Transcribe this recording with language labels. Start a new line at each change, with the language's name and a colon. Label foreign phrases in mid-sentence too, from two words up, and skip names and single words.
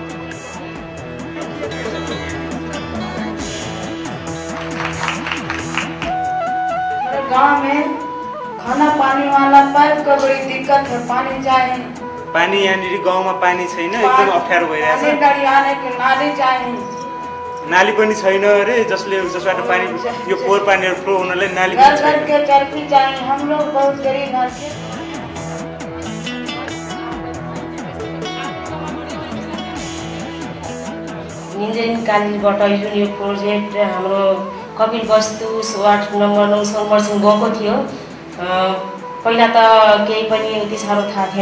Hindi: गांव में खाना पानी वाला पाइप का बड़ी दिक्कत है. पानी चाहिए.
Nepali: पानी यहाँ गाँव में पानी छैन एकदम अप्ठ्यारो भइरहेछ.
Hindi: पानी गाडी आने के नाली चाहिए.
Nepali: नाली पनि छैन रे जसबाट पानी यो फोहोर पानीहरु फ्लो हुनलाई नाली पनि छैन.
Hindi: घर के चरपी चाहिए. हम लोग बहुत गरीब घर के.
Nepali: इंजिनियरिंग कलेजबाट यो प्रोजेक्ट हाम्रो कपिल वस्तु वार्ड नम्बर 9 समर्सन गएको थियो. पहिला त केही पनि उति साह्रो थाहा थिएन.